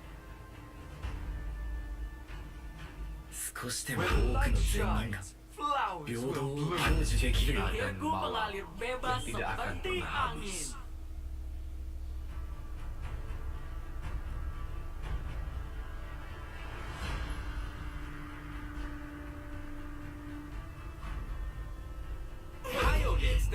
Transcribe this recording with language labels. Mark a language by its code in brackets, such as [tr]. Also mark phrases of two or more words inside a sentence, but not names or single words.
[ja] 少しでも多くの善人が平等を享受できるように [id] Akhirku mengalir bebas tidak akan seperti pernah habis. angin. Ayo gangster,